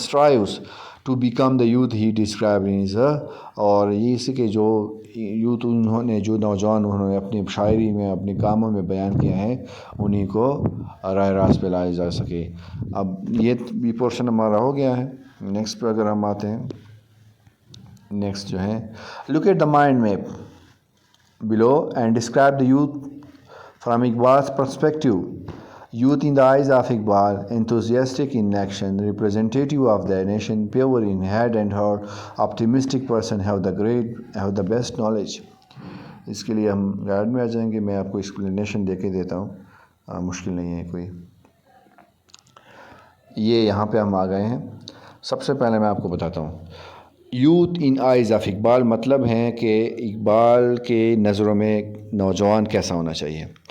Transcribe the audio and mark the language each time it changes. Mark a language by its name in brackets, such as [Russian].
[English] and strives to become the youth he describe as, [Urdu] اور یہ اس کے جو یوتھ انہوں نے، جو نوجوان انہوں نے اپنی شاعری میں، اپنے کاموں میں بیان کیا ہے، انہیں کو راہ راست پہ لایا جا سکے. اب یہ بھی پورشن ہمارا ہو گیا ہے. نیکسٹ پہ اگر ہم آتے ہیں، نیکسٹ جو ہے [English] Look at the mind map below and describe the youth from Iqbal's perspective. Youth in the eyes of Iqbal, enthusiastic in action, representative of the nation, pure in head and heart, optimistic person, have the best knowledge. [Urdu] اس کے لیے ہم guide میں آ جائیں گے. میں آپ کو explanation دے کے دیتا ہوں، مشکل نہیں ہے کوئی. یہ یہاں پہ ہم آ گئے ہیں. سب سے پہلے میں آپ کو بتاتا ہوں، [English] youth in eyes of Iqbal [Urdu] مطلب ہے کہ اقبال کے نظروں میں نوجوان کیسا ہونا چاہیے.